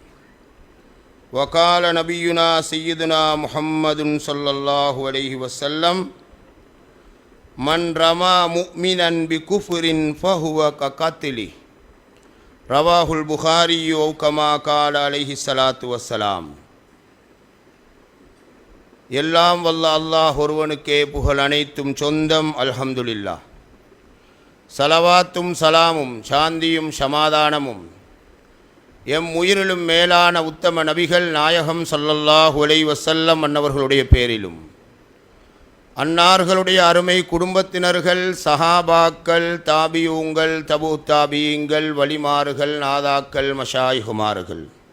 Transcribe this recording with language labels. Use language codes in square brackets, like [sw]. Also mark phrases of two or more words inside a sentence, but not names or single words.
[ar] وقال نبينا سيدنا محمد صلى الله عليه وسلم من رمى مؤمنا بكفر فهو كقتله رواه البخاري أو كما قال عليه الصلاة والسلام. [ta] எல்லாம் வல்ல அல்லாஹ் ஒருவனுக்கே புகழ் அனைத்தும் சொந்தம். அல்ஹம்துலில்லாஹ். சலவாத்தும் சலாமும் சாந்தியும் சமாதானமும் எம் உயிரிலும் மேலான உத்தம நபிகள் நாயகம் [ar] صلى الله عليه وسلم [ta] அன்னவர்களுடைய பேரிலும், அன்னார்களுடைய அருமை குடும்பத்தினர்கள், சஹாபாக்கள், தாபியூங்கள், தபு தாபியீங்கள், வலிமார்கள், நாதாக்கள், மஷாயிகுமார்கள்,